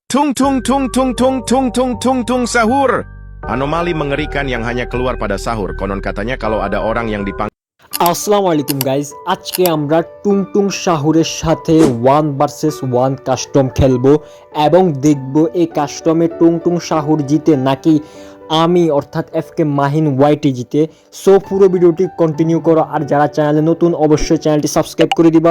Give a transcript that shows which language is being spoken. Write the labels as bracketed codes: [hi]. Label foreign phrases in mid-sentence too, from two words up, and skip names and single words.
[id] Tung tung tung tung tung tung tung tung tung sahur. Anomali mengerikan yang hanya keluar pada sahur. Konon katanya kalau ada orang yang dipanggil [ar] السلام عليكم [bn] গাইজ, আজকে আমরা টুংটুং শাহুরের সাথে 1 ভার্সেস 1 কাস্টম খেলবো এবং দেখব এই কাস্টমে টুংটুং শাহুর জিতে নাকি আমি অর্থাৎ এফকে মাহিন ওয়াইটি জিতে। সো পুরো [en] video continue [bn] করো, আর যারা চ্যানেলে নতুন অবশ্যই [en] channel subscribe [bn] করে দিবা।